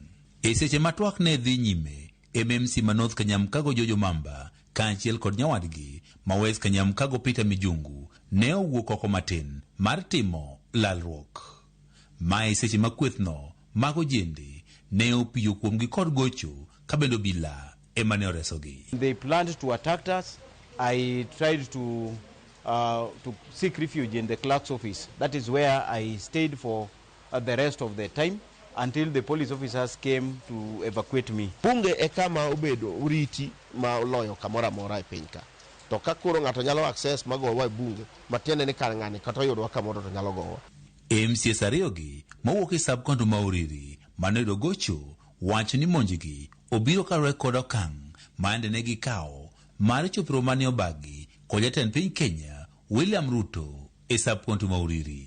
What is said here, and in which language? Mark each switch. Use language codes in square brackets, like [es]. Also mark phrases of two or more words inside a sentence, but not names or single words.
[luo] E seche ma twak ne dhi nyime, MMC ma North Kanyamkago George Omamba kaachiel kod nyawadgi ma West Kanyamkago Peter Mijungu ne owuok oko matin mar timo lalruok. Mae seche ma kwethno mag ojende ne opiyo kuomgi kod gocho ka bendo bila ema ne oresogi. [en] They planned to attack us. I tried to seek refuge in the clerk's office. That is where I stayed for the rest of the time until the police officers came to evacuate me. [luo] Bunge e kama obedo uriti ma oloyo kamora mora e piny ka. To ka koro ng'ato nyalo access magowa e bunge, matiende ni kar ng'ani kata yudwa kamoro to nyalo gowa. MCAs ariyogi mowuok e sub-county ma Uriri mane oyudo gocho wacho ni monjgi obiro kaluwore kod okang' mande ne gikawo mar chopro mane obagi kod jatend piny Kenya William Ruto e sub-county ma Uriri.